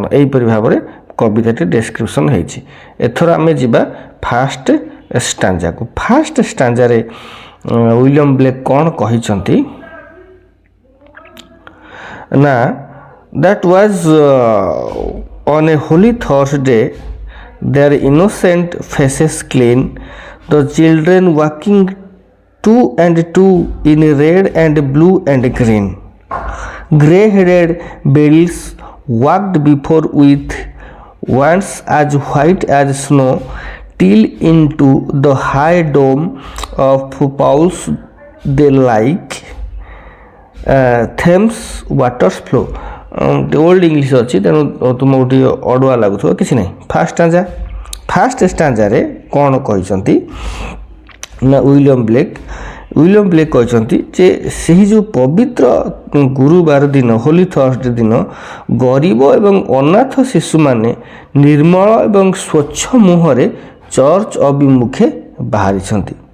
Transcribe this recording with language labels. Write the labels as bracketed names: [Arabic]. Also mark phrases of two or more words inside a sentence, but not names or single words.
[Odia] ଏହିପରି ଭାବରେ କବିତାଟି ଡେସ୍କ୍ରିପସନ୍ ହେଇଛି। ଏଥର ଆମେ ଯିବା [English] first stanza. first stanza [Odia] ୱିଲିୟମ୍ ବ୍ଲେକ୍ କ'ଣ କହିଛନ୍ତି ନା, [English] that was on a holy thoughts day, their innocent faces clean, the children walking two and two in red and blue and green. Grey-headed beadles walked before with wands as white as snow, till into the high dome of Paul's they like Thames waters flow. old English [Odia] ଅଛି, ତେଣୁ ତୁମକୁ ଟିକେ ଅଡ଼ୁଆ ଲାଗୁଥିବ, କିଛି ନାହିଁ। [English] first stanza [Odia] କ'ଣ କହିଛନ୍ତି ନା, ୱିଲିୟମ୍ ବ୍ଲେକ୍ କହିଛନ୍ତି ଯେ ସେହି ଯେଉଁ ପବିତ୍ର ଗୁରୁବାର ଦିନ, [English] holy thoughts day [Odia] ଦିନ, ଗରିବ ଏବଂ ଅନାଥ ଶିଶୁମାନେ ନିର୍ମଳ ଏବଂ ସ୍ୱଚ୍ଛ ମୁହଁରେ ଚର୍ଚ୍ଚ ଅଭିମୁଖେ ବାହାରିଛନ୍ତି।